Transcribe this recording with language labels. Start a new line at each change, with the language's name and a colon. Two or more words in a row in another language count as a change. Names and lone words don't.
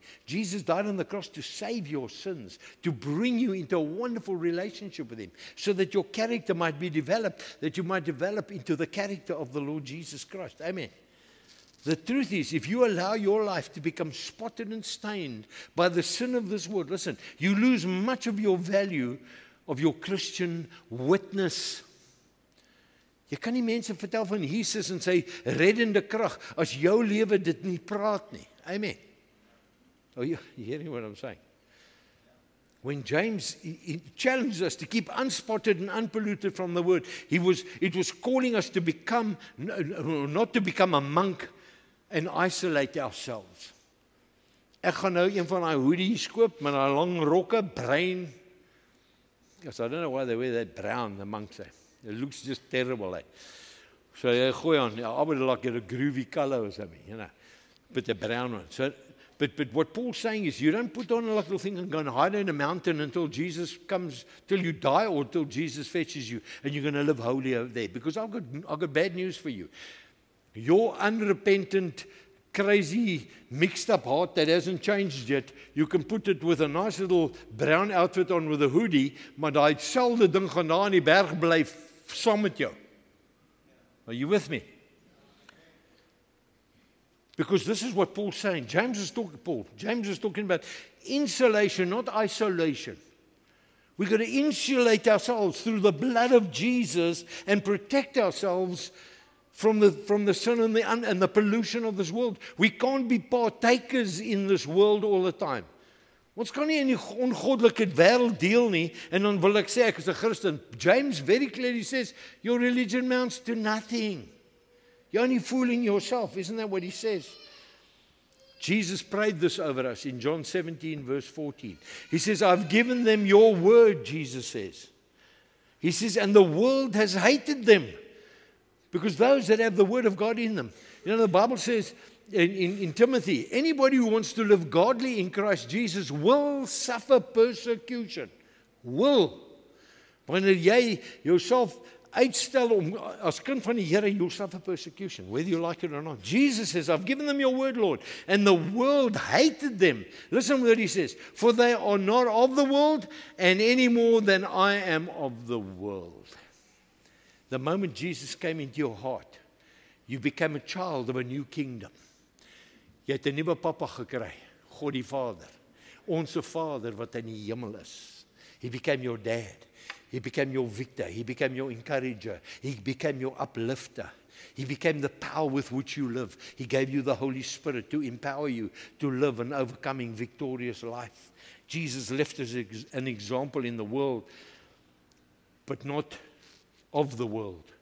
English: Jesus died on the cross to save your sins, to bring you into a wonderful relationship with Him, so that your character might be developed, that you might develop into the character of the Lord Jesus Christ. Amen. The truth is, if you allow your life to become spotted and stained by the sin of this world, listen, you lose much of your value of your Christian witness.
Afrikaans: Jy kan nie mense vertel van Jesus en sy reddende krag as jou lewe dit nie praat nie.
English: Amen. Oh, you hearing what I'm saying? When James he challenged us to keep unspotted and unpolluted from the word, it was calling us to become, not to become a monk and isolate ourselves.
Afrikaans: Ek gaan nou een van daai hoodies koop met daai lang rokke, bruin.
English: Because I don't know why they wear that brown, the monks. It looks just terrible. So they gooi on. I would like it a groovy color or something, But the brown one. So, but what Paul's saying is, you don't put on a little thing and go and hide in a mountain until Jesus comes, till you die, or till Jesus fetches you, and you're going to live holy over there. Because I've got bad news for you. Your unrepentant, crazy, mixed up heart that hasn't changed yet, you can put it with a nice little brown outfit on with a hoodie,
Afrikaans: maar daai selfde ding gaan daar in die berg bly saam met jou.
English: Are you with me? Because this is what Paul's saying. James is talking about insulation, not isolation. We've got to insulate ourselves through the blood of Jesus and protect ourselves from the sin and the pollution of this world. We can't be partakers in this world all the time.
Afrikaans: Ons kan nie in die ongoddelike wêreld deel nie, en dan wil ek sê ek is 'n Christen.
English: James very clearly says, your religion amounts to nothing. You're only fooling yourself. Isn't that what he says? Jesus prayed this over us in John 17, verse 14. He says, I've given them your word, Jesus says. He says, and the world has hated them, because those that have the word of God in them. The Bible says in Timothy, anybody who wants to live godly in Christ Jesus will suffer persecution. Will.
Afrikaans: Wanneer jy jouself uitstel om as kind van die Here,
English: you'll suffer persecution, whether you like it or not. Jesus says, I've given them your word, Lord, and the world hated them. Listen what he says, for they are not of the world, and any more than I am of the world. The moment Jesus came into your heart, you became a child of a new kingdom.
Afrikaans: Jy het 'n nuwe papa gekry, God die Vader, onse Vader wat in die hemel is.
English: He became your dad. He became your victor. He became your encourager. He became your uplifter. He became the power with which you live. He gave you the Holy Spirit to empower you to live an overcoming, victorious life. Jesus left us an example in the world, but not of the world.